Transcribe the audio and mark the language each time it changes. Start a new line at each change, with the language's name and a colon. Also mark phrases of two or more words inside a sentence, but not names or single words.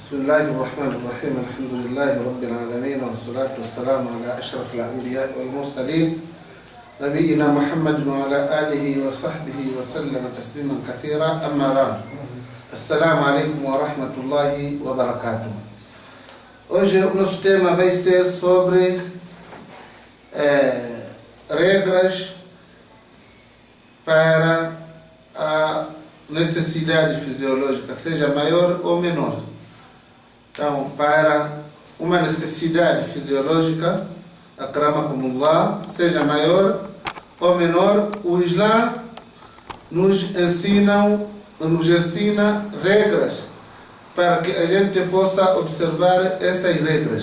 Arabic: الله الرحمن الرحيم الحمد لله رب العالمين والصلاة والسلام على أشرف الأنبياء والمرسلين نبينا محمد وعلى آله وصحبه وسلم تسليما كثيرا. أما بعد, السلام عليكم ورحمة الله وبركاته.
Portuguese: Hoje o nosso tema vai ser sobre regras para a necessidade fisiológica, seja maior ou menor. Então, para uma necessidade fisiológica, akramakumullah, seja maior ou menor, o Islã nos ensina regras para que a gente possa observar essas regras.